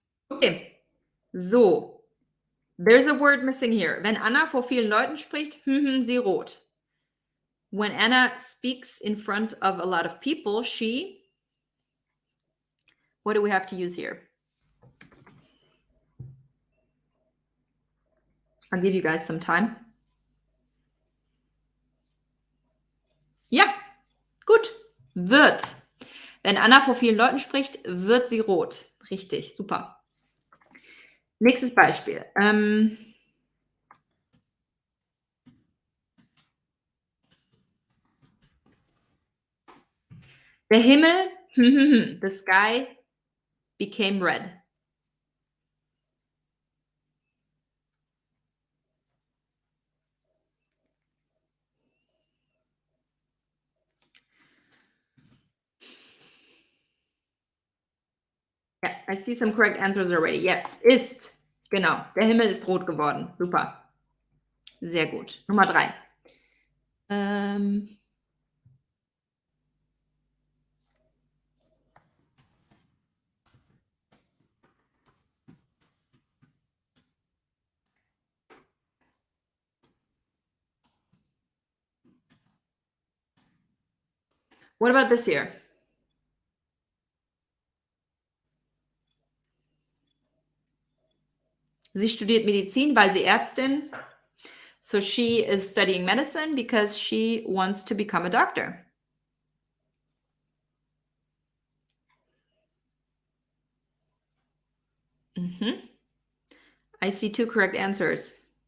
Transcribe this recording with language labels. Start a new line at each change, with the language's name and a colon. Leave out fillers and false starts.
English: Okay. So. There's a word missing here.
German: Wenn Anna vor vielen Leuten spricht, sie rot.
English: When Anna speaks in front of a lot of people, she... What do we have to use here? I'll give you guys some time.
German: Ja, gut. Wird. Wenn Anna vor vielen Leuten spricht, wird sie rot. Richtig, super. Nächstes Beispiel. Der Himmel,
English: the sky became red. Yeah, I see some correct answers already. Yes, ist.
German: Genau, der Himmel ist rot geworden. Super. Sehr gut. Nummer 3.
English: What about this here?
German: Sie studiert Medizin, weil sie Ärztin.
English: So she is studying medicine because she wants to become a doctor. I see 2 correct answers.